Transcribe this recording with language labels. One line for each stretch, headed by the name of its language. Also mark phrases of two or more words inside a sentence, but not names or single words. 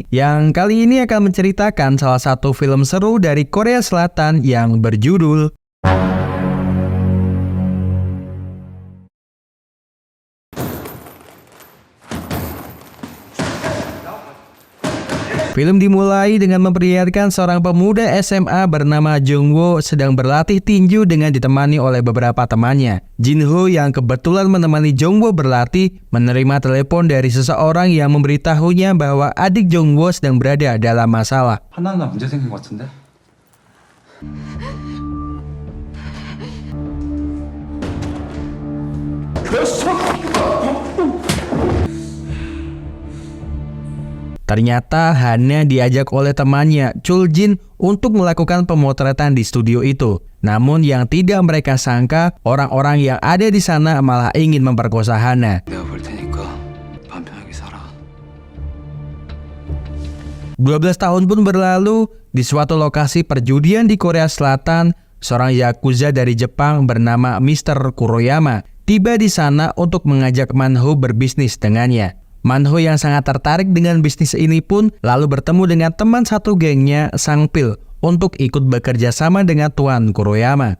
Indonesian: Yang kali ini akan menceritakan salah satu film seru dari Korea Selatan yang berjudul Film dimulai dengan memperlihatkan seorang pemuda SMA bernama Jungwoo sedang berlatih tinju dengan ditemani oleh beberapa temannya. Jinho yang kebetulan menemani Jungwoo berlatih menerima telepon dari seseorang yang memberitahunya bahwa adik Jungwoo sedang berada dalam masalah.
Korean: 하나하나 문제 생긴 것 같은데?
Indonesian: Ternyata Hana diajak oleh temannya, Chul Jin, untuk melakukan pemotretan di studio itu. Namun yang tidak mereka sangka, orang-orang yang ada di sana malah ingin memperkosa Hana.
Korean: 내가 볼 테니까 맘 편하게 살아.
Indonesian: 12 tahun pun berlalu, di suatu lokasi perjudian di Korea Selatan, seorang Yakuza dari Jepang bernama Mr. Kuroyama tiba di sana untuk mengajak Manho berbisnis dengannya. Manho yang sangat tertarik dengan bisnis ini pun lalu bertemu dengan teman satu gengnya, Sang Pil, untuk ikut bekerja sama dengan Tuan Kuroyama.